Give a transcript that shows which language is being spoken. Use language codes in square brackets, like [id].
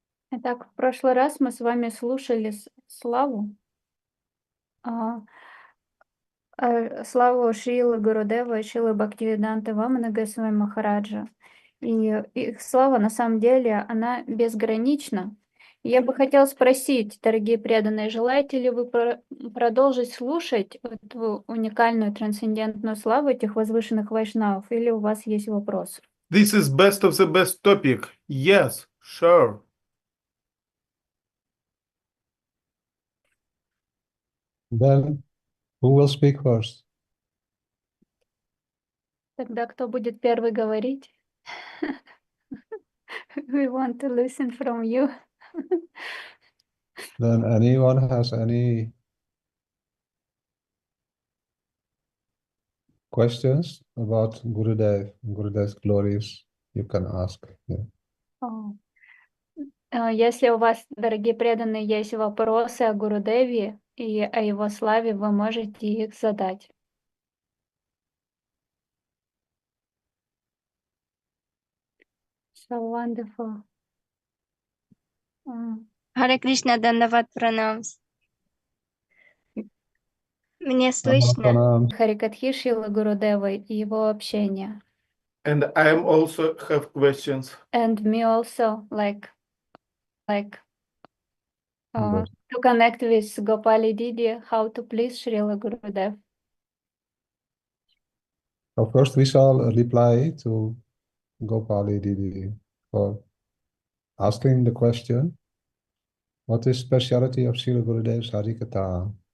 [ru] Итак, в прошлый раз мы с вами слушали Славу, Славу Шрилы Гурудева и Шрилы Бхактивиданты Вамана Госвами Махараджа. И их слава, на самом деле, она безгранична. И я бы хотела спросить, дорогие преданные, желаете ли вы продолжить слушать эту уникальную трансцендентную славу этих возвышенных вайшнавов, или у вас есть вопрос? [en] This is best of the best topic. Yes, sure. Then, who will speak first? [ru] Тогда кто будет первый говорить? [en] We want to listen from you. Then anyone has any questions about Gurudev's glories, you can ask. Yeah. [ru] Если у вас, дорогие преданные, есть вопросы о Гурудеве и о его славе, вы можете их задать. [en] So wonderful. [ru] Харе Кришна, Дандават Пранамс. Мне слышно? Харикатхи Шрилы Гурудева и его общение. [en] And I am also have questions. And me also, like Good. to connect with Gopali Didi, how to please Srila Gurudev. So first we shall reply to Gopali Didi for asking the question, what is speciality of Srila Gurudev's Harikatha?